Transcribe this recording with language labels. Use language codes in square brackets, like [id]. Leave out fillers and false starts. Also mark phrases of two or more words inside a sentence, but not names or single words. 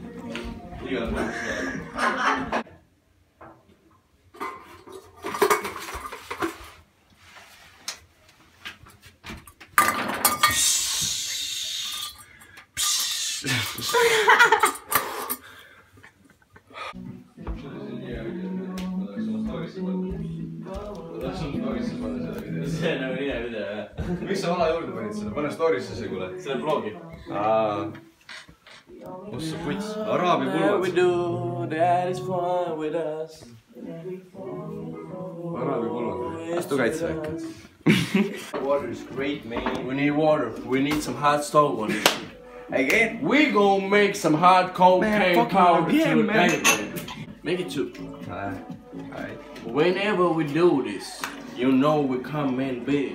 [et] See on nagu nii hea video, jah. Miks sa vala juurde panid selle? Pane story'sse see, kuule. See on blogi. Kus see puts? Araabi pulmad. Araabi pulmad. Astu kaitseväkke. [en] Water is great, man. We need water. We need some hot stove on it. Again? We gonna make some hot cocaine fucking powder again, today. man. Make it two. Alright. Whenever we do this, you know we come in big.